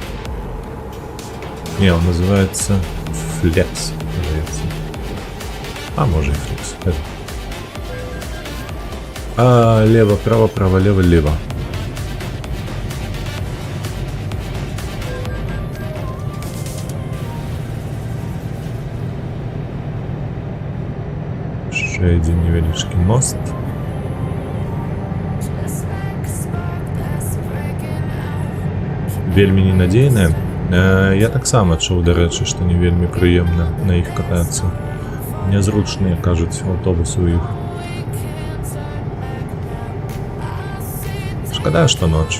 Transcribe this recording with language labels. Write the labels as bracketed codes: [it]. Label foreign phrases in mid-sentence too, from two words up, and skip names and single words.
[ru] Не, он называется Флекс. А может и Флекс. А лево, право, право, лево, лево. [uk] Ще один невеличкий мост. [be] Вельмі ненадзейная. Я таксама чуў, дарэчы, што не вельмі прыемна на іх катацца. Нязручныя, кажуць, аўтобусы ў іх. Шкада, што ноч.